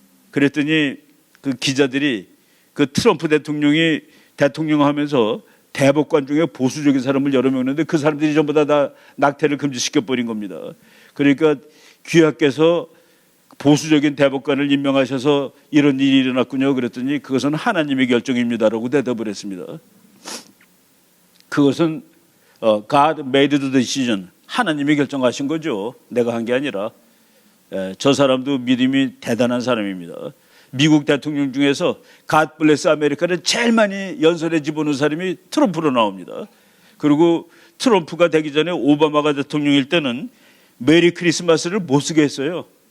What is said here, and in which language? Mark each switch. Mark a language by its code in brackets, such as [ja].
[ko] 그랬더니 그 기자들이 그 트럼프 대통령이 대통령 하면서 대법관 중에 보수적인 사람을 여러 명 있는데 그 사람들이 전부 다 낙태를 금지시켜 버린 겁니다. 그러니까 귀하께서 보수적인 대법관을 임명하셔서 이런 일이 일어났군요. 그랬더니 그것은 하나님의 결정입니다라고 대답을 했습니다. 그것은 [en] God made the decision. [ko] 하나님이 결정하신 거죠. 내가 한 게 아니라. 저 사람도 믿음이 대단한 사람입니다. 미국 대통령 중에서 [en] God bless America [ko] 를 제일 많이 연설에 집어넣은 사람이 트럼프로 나옵니다. 그리고 트럼프가 되기 전에 오바마가 대통령일 때는 메리 크리스마스를 못 쓰게 했어요.